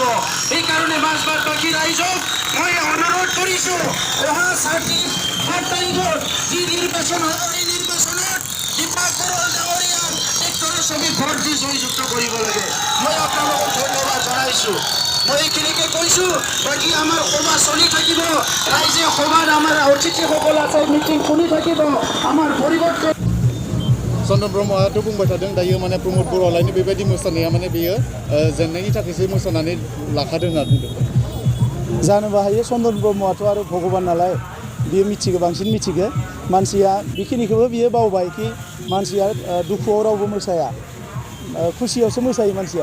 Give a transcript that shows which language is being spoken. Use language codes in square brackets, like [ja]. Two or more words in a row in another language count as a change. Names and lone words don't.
[as] এইকাৰণে মাজবাটবাসী ৰাইজক মই অনুৰোধ কৰিছোঁ, অহা 7 তাৰিখত যি নিৰ্বাচন হ'ব, এই নিৰ্বাচনত দীপক বৰুৱা ডাঙৰীয়াক ট্ৰেক্টৰৰ ছবি ভোট দি জয়যুক্ত কৰিব লাগে। মই আপোনালোকক ধন্যবাদ জনাইছোঁ। মই এইখিনিকে কৈছোঁ, বাকী আমাৰ সভা চলি থাকিব। ৰাইজে সভাত আমাৰ অতিথিসকল আছে, মিটিং শুনি থাকিব। আমাৰ পৰিৱৰ্তন [brx] चन्द्रन ब्रह्मआथ' बुंबाय थादों दायो माने प्रमद बर'आलायनो बेबायदि मोसानाया माने बेयो जेननायनि थाखायसो मोसानानै लाखादों होनना बुंदों। जानोबो हायो, चन्द्रन ब्रह्मआथ' आरो भगबान नालाय बियो मिथिगौ, बांसिन मिथिगौ। मानसिया बेखिनिखौबो बियो बावबाय कि मानसिया दुखुआव रावबो मोसाया, खुसियावसो मोसायो मानसिया।